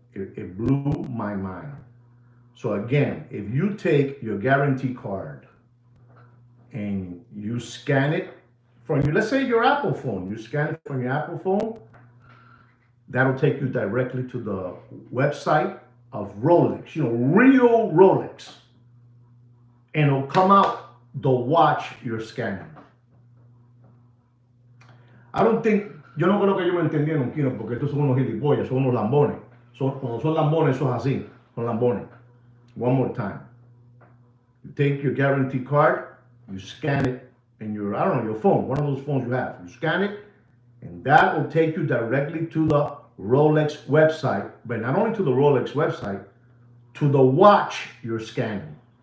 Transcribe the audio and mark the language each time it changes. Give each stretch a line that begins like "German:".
English: It blew my mind. So again, if you take your guarantee card and you scan it from let's say your Apple phone, you scan it from your Apple phone, that'll take you directly to the website of Rolex, real Rolex. And it'll come out the watch you're scanning. I don't think,
Spanish: yo no creo que ellos me entendieron, Kino, porque estos son unos gilipollas, son unos lambones. Cuando son lambones, eso es así, son lambones.
English: One more time. You take your guarantee card, you scan it in your, your phone, one of those phones you have. You scan it, and that will take you directly to the Rolex website, but not only to the Rolex website, to the watch you're scanning.